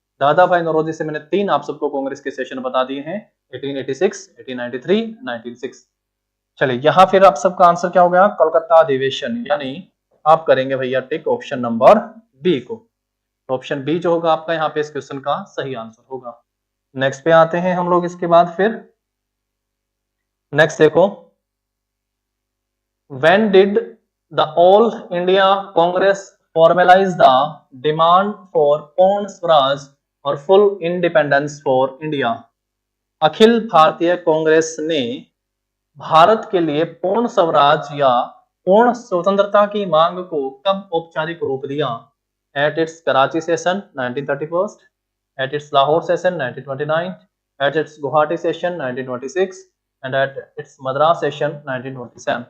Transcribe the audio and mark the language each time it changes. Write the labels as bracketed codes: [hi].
[hi] दादा भाई नौरोजी से मैंने 3 आप सबको कांग्रेस के सेशन बता दिए हैं, 1886, 1893, 1906। चलिए यहां फिर आप सबका आंसर क्या हो गया? कोलकाता अधिवेशन, यानी आप करेंगे भैया टिक ऑप्शन नंबर बी को। ऑप्शन बी जो होगा आपका यहाँ पे इस क्वेश्चन का सही आंसर होगा। नेक्स्ट पे आते हैं हम लोग इसके बाद। फिर नेक्स्ट देखो, [en] when did the All India Congress formalize the demand for Purna Swaraj और full independence for India? [hi] Akhil Bharatiya Congress ने भारत के लिए पूर्ण स्वराज या पूर्ण स्वतंत्रता की मांग को कब औपचारिक रूप दिया? [en] At its Karachi session 1931, at its Lahore session 1929, at its Guwahati session 1926 and at its Madras session 1927।